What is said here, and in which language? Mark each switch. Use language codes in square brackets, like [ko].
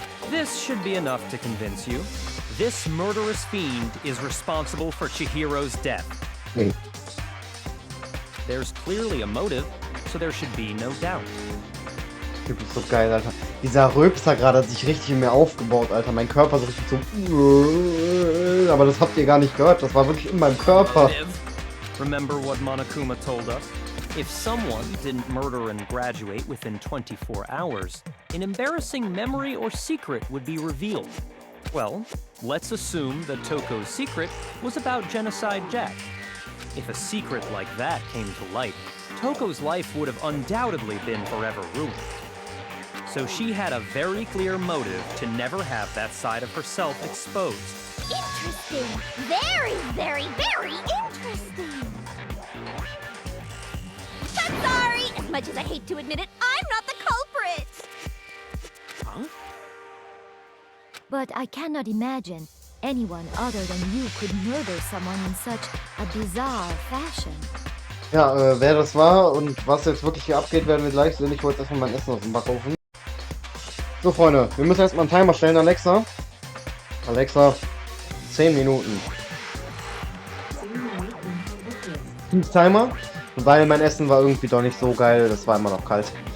[en] This should be enough to convince you. This murderous fiend is responsible for Chihiro's death. [de] Nee. [en] There's clearly a motive, so there should be no doubt. [de] Typ ist so geil, Alter. Dieser Röpster gerade hat sich richtig in mir aufgebaut, Alter. Mein Körper so richtig so... Aber das habt ihr gar nicht gehört. Das war wirklich in meinem Körper. [en] Motive. Remember what Monokuma told us? If someone didn't murder and graduate within 24 hours, an embarrassing memory or secret would be revealed. Well, let's assume that Toko's secret was about Genocide Jack. If a secret like that came to light, Toko's life would have undoubtedly been forever ruined. So she had a very clear motive to never have that side of herself exposed. Interesting. Very, very, very interesting. But sorry, as much as I hate to admit it, I'm not the culprit. Huh? But I cannot imagine anyone other than you could murder someone in such a bizarre fashion. [de] Ja, wer das war und was jetzt wirklich hier abgeht, werden wir gleich sehen. Ich wollte erstmal mein Essen aus dem Backofen. So, Freunde, wir müssen erstmal einen Timer stellen, Alexa. Alexa, 10 Minuten. Timer, weil mein Essen war irgendwie doch nicht so geil, das war immer noch kalt.